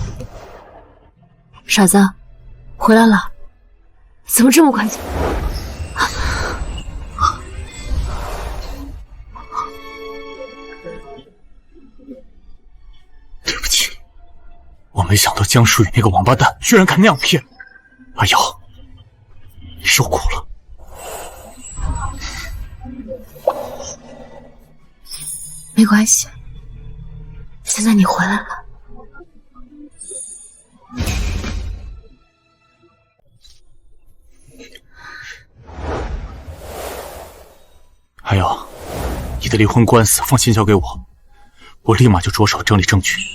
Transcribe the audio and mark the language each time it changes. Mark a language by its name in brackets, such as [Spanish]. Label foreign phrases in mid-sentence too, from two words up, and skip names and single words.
[Chinese] 傻子，回來了？怎麼這麼快？對不起，我沒想到江疏雨那個王八蛋居然敢那樣騙。阿瑤，你受苦了。沒關係，現在你回來了。還有，你的離婚官司放心交給我，我立馬就着手整理證據。